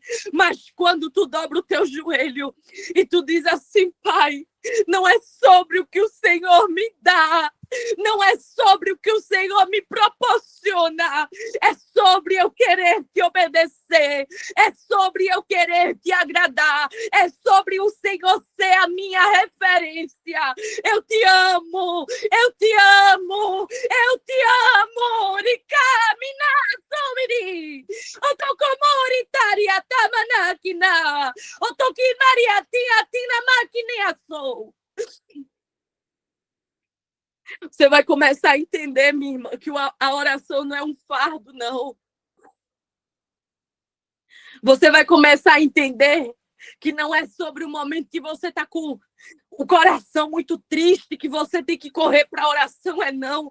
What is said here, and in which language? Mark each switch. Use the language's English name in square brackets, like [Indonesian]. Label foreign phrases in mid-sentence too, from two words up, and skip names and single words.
[Portuguese] Mas quando tu dobra o teu joelho e tu diz assim, pai, não é sobre o que o Senhor me dá, não é sobre o que o Senhor me proporciona, é sobre eu querer te obedecer, é sobre eu querer te agradar, é sobre o Senhor ser a minha referência. Eu te amo, eu te amo, eu te amo. Ricamina, somiri. Otokomori taria tamanakina. Otokimaria tia tina maquinia sou. Você vai começar a entender, minha irmã, que a oração não é um fardo, não. Você vai começar a entender que não é sobre o momento que você está com o coração muito triste, que você tem que correr para a oração, é não.